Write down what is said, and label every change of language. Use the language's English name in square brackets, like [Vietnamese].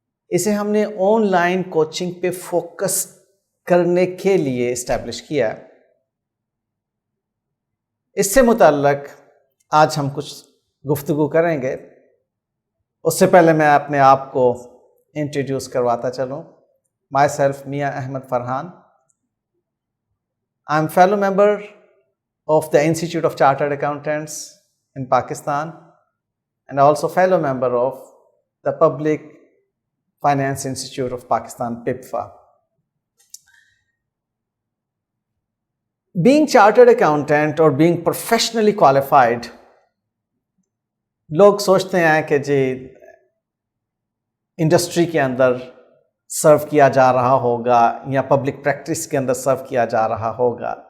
[Urdu] اسے ہم نے آن لائن کوچنگ پہ فوکس کرنے کے لیے اسٹیبلش کیا ہے. اس سے متعلق آج ہم کچھ گفتگو کریں گے. اس سے پہلے میں اپنے آپ کو انٹروڈیوس کرواتا چلوں. [English] Myself Mian Ahmad Farhan. I am fellow member of the Institute of Chartered Accountants in Pakistan and also fellow member of the Public Finance Institute of Pakistan, PIPFA. Being chartered accountant or being professionally qualified, [Urdu] لوگ سوچتے ہیں کہ جی industry کے اندر سرو کیا جا رہا ہوگا یا پبلک پریکٹس کے اندر سرو کیا جا رہا ہوگا.